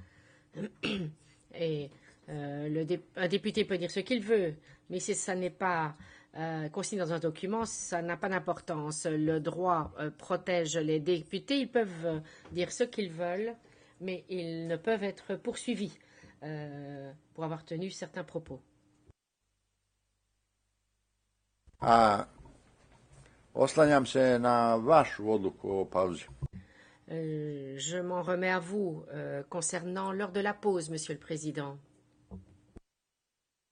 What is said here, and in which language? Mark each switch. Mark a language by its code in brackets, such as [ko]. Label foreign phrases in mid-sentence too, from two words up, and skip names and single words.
[fr] Et un député peut dire ce qu'il veut, mais si ça n'est pas consigné dans un document, ça n'a pas d'importance. Le droit protège les députés. Ils peuvent dire ce qu'ils veulent, mais ils ne peuvent être poursuivis pour avoir tenu certains propos. [sr] Oslanjam se na vašu odluku o pauzi. [fr] Je m'en remets à vous concernant l'heure de la pause, Monsieur le Président.